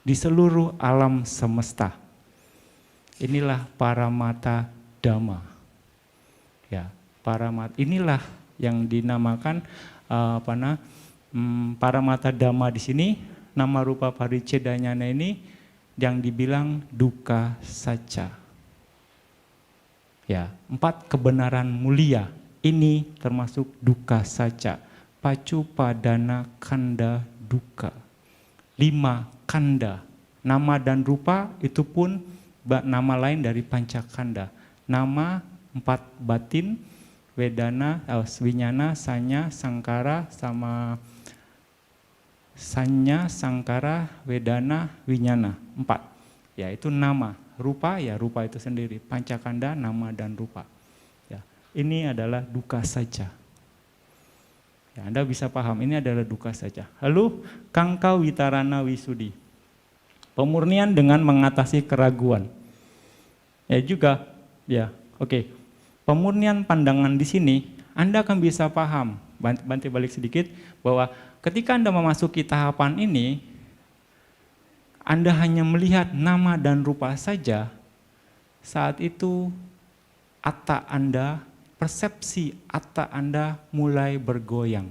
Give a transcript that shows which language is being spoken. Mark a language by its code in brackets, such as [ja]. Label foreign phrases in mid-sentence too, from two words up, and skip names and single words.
[id] di seluruh alam semesta. Inilah [pi] paramata dhamma. [id] Ya, paramata inilah yang dinamakan [pi] paramata dhamma [id] di sini, [pi] nama rupa paricedanyana [id] ini yang dibilang [pi] dukkha sacca. [id] Ya, 4 kebenaran mulia ini termasuk [pi] dukkha sacca. Pacupadana kanda dukkha. [id] 5 kanda. Nama dan rupa itu pun nama lain dari pancakanda. Nama 4 batin, [pi] wedana, winyana, sanya, sangkara, sama sanya, sangkara, wedana, winyana. [id] 4. Ya, itu nama. Rupa, ya rupa itu sendiri. Pancakanda, nama dan rupa. Ya, ini adalah [pi] dukkha sacca. [id] Ya, Anda bisa paham, ini adalah [pi] dukkha sacca. [id] Lalu, [pi] kangka witarana wisudi. [id] Pemurnian dengan mengatasi keraguan. Ya juga, ya oke. Pemurnian pandangan di sini, Anda akan bisa paham, bantu balik sedikit, bahwa ketika Anda memasuki tahapan ini, Anda hanya melihat nama dan rupa saja, saat itu atta Anda, persepsi atta Anda mulai bergoyang.